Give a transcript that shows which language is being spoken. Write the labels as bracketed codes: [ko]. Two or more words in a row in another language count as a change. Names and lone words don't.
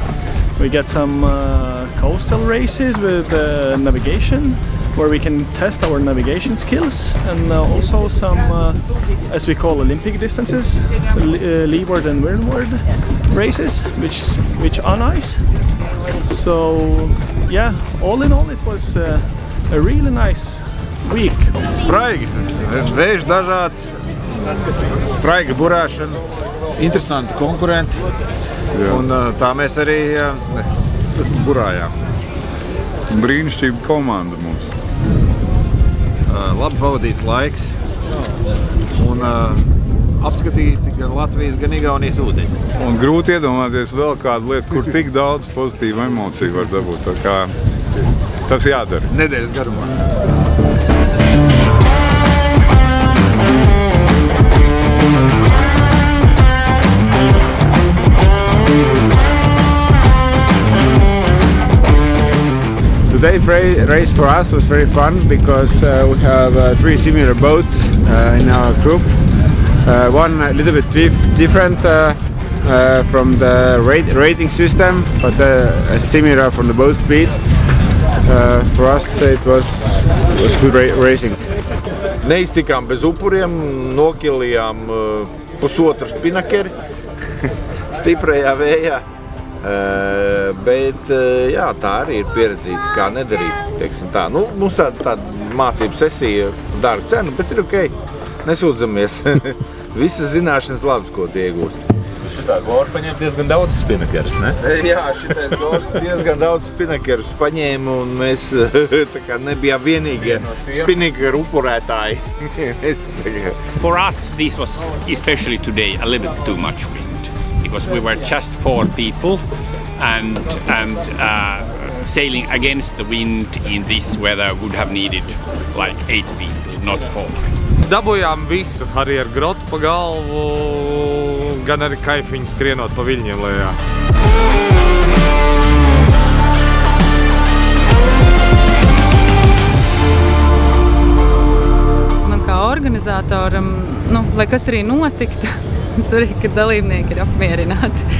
[en] We get some coastal races with navigation, where we can test our navigation skills, and also some, as we call, Olympic distances, leeward and windward races, which are nice. So yeah, all in all, it was a really nice week. [lv] Spraigi, vējš dažāds, spraiga burāšana, interesanti konkurenti, un tā mēs arī burājām. Brīnišķīga komanda mums. Labi pavadīts laiks, un apskatīti gan Latvijas, gan Igaunijas ūdeņi. Un grūti iedomāties vēl kādu lietu, kur tik daudz pozitīvu emociju var dabūt. Tā kā tas jādara. Nedēļas garumā. [en] Today's race for us was very fun because we have 3 similar boats in our group. One a little bit different from the rating system, but similar from the boat speed. For us it was good racing. [lv] Neiztikām bez upuriem, nokilījām pusotru spinakeri stiprajā vējā. Bet jā, tā arī ir pieredzīta, kā nedarīt, teiksim tā. Nu, mums tāda mācību sesija dārga cena, bet ir ok, nesūdzamies. Visas zināšanas labas, ko tie iegūst. Šitā gora paņēma diezgan daudz spinakerus, ne? Jā, šitais gors diezgan daudz spinakerus paņēma, un mēs tā kā nebijām vienīgie spinakeru upurētāji. [en] For us, this was especially today a little bit too much wind, because we were just 4 people, and sailing against the wind in this weather would have needed like 8 people, not 4. [lv] Dabujām visu, arī ar grotu pa galvu, gan arī kaifiņu skrienot pa viļņiem lejā. Man kā organizatoram, lai kas arī notiktu, svarīgi, ka dalībnieki ir apmierināti.